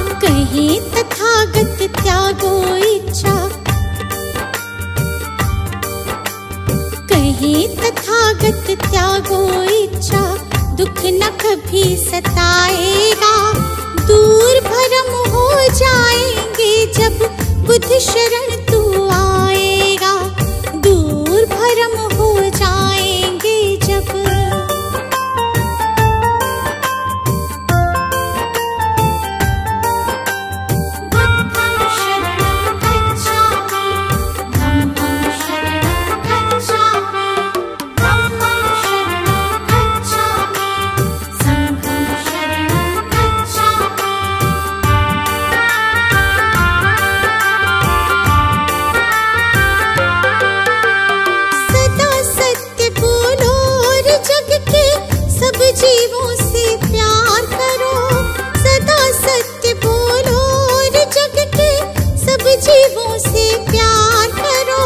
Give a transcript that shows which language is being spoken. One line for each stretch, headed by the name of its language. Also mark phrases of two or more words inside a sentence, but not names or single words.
Hindi: कहे तथागत त्यागो इच्छा, कहे तथागत त्यागो इच्छा। दुख न कभी सताएगा। दूर भरम हो जाएंगे जब बुद्ध शरण तू आएगा। दूर भरम हो जाएंगे जब
Pali: बुद्धं शरणं गच्छामि, धम्मं शरणं गच्छामि, धम्मं शरणं गच्छामि, संघं शरणं गच्छामि।
Hindi: सब जीवों से प्यार करो, सदा सत्य बोलो और जग के सब जीवों से प्यार करो।